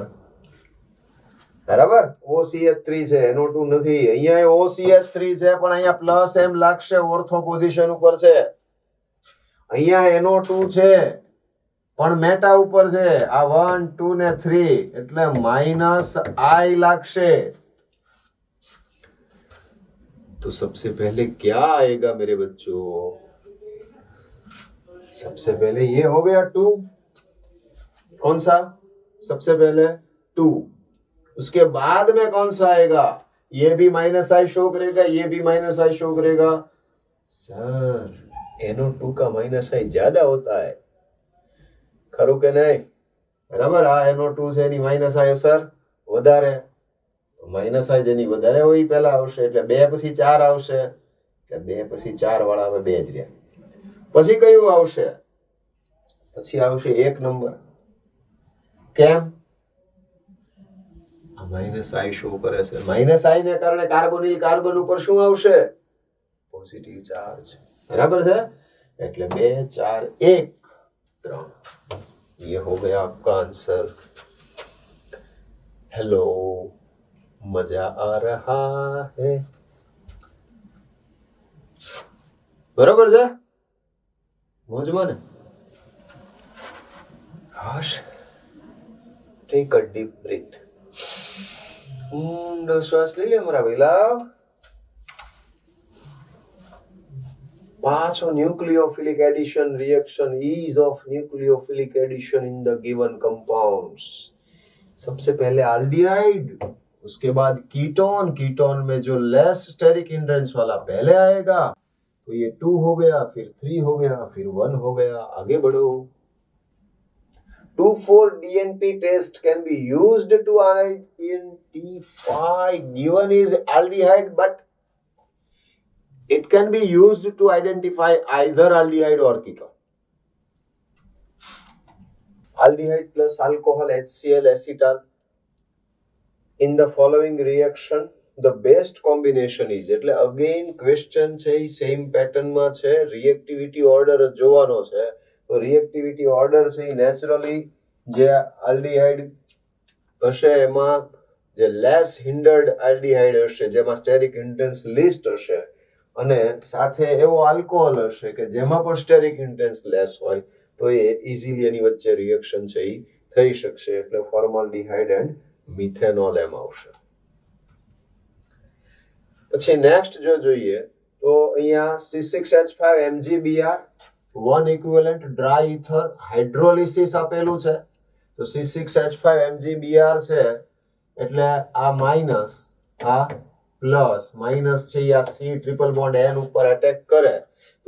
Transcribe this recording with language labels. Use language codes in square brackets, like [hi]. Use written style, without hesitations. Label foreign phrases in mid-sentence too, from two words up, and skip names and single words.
[gu] બરાબર, OCH3 છે, NO2 નથી. અહીંયા OCH3 છે પણ અહીંયા +M લાગશે, [en] ortho position [gu] ઉપર છે. અહીંયા NO2 છે પણ મેટા ઉપર છે, આ 1 2 ને 3, એટલે -I લાગશે. [hi] तो सबसे पहले क्या आएगा मेरे बच्चों? सबसे पहले ये हो गया 2. कौन सा? सबसे पहले 2. उसके बाद में कौन सा आएगा? ये भी -I शो करेगा, ये भी -I शो करेगा. सर NO2 का -I ज्यादा होता है, खरू के नहीं? [gu] બરાબર, આ NO2 છે એની -I અસર વધારે, -I જેની વધારે હોય પહેલા આવશે, એટલે 2 પછી 4 આવશે, એટલે 2 પછી 4 વાળા હવે 2 જ રહ્યા. પછી કયું આવશે? પછી આવશે 1 નંબર. કેમ? આ -I શો કરે છે. -I ને કારણે [en] carbonyl carbon [gu] ઉપર શું આવશે? [en] positive charge. [gu] બરાબર છે? એટલે 2 4 1 3. [hi] ये हो गया आपका आंसर. हेलो, मजा आ रहा है? [gu] बराबर છે? મોજમાં ને? [en] gosh, take a deep breath. [gu] ઊંડો શ્વાસ લઈ લે મારા વેલા. [en] પાછો nucleophilic addition reaction ease of nucleophilic addition in the given compounds. [hi] सबसे पहले aldehyde, उसके बाद कीटोन, कीटोन में जो [en] less steric hindrance [hi] वाला पहले आएगा तो ये 2 हो गया, फिर 3 हो गया, फिर 1 हो गया. आगे बढ़ो. [en] 2,4-DNP test can be used to identify given is aldehyde, but it can be used to identify either aldehyde or ketone. Aldehyde plus alcohol, HCl, acetal. In the following reaction, the best combination is, એટલે again question [gu] છે એ [en] same pattern [gu] માં છે, [en] reactivity order [gu] જ જોવાનો છે. તો [en] reactivity order [gu] છે એ naturally જે aldehyde હશે એમાં જે [en] less hindered aldehyde [gu] હશે, જેમાં [en] steric hindrance least [gu] હશે, અને સાથે એવો alcohol હશે કે જેમાં પણ [en] steric hindrance less [gu] હોય, તો એ easily એની વચ્ચે reaction છે એ થઈ શકશે. એટલે [en] formaldehyde and methanol [gu] એમ આવશે. પછી નેક્સ્ટ જો જોઈએ તો અહીંયા C6H5 MgBr 1 [en] equivalent dry ether hydrolysis [gu] આપેલું છે. તો C6H5 MgBr છે એટલે આ માઇનસ, આ પ્લસ, માઇનસ છે આ C [en] triple bond [gu] N ઉપર અટેક કરે તો